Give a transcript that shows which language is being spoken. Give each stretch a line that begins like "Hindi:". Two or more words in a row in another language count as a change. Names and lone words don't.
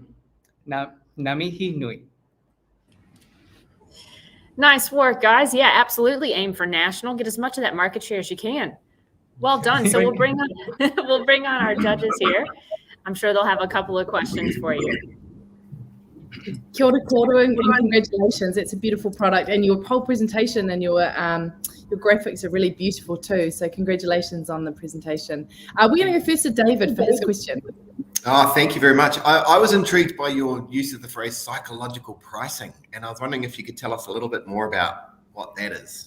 English: Now, Namihi Nui. Nice work, guys. Yeah, absolutely. Aim for national. Get as much of that market share as you can. Well done. So we'll bring on our judges here. I'm sure they'll have a couple of questions for you.
Māori: Kia ora koutou
English: and congratulations. It's a beautiful product, and your whole presentation and your graphics are really beautiful too. So congratulations on the presentation. We're going to go first to David for his question. Oh, thank you very much. I was intrigued by your use of the phrase psychological pricing, and I was wondering if you could tell us a little bit more about what that is.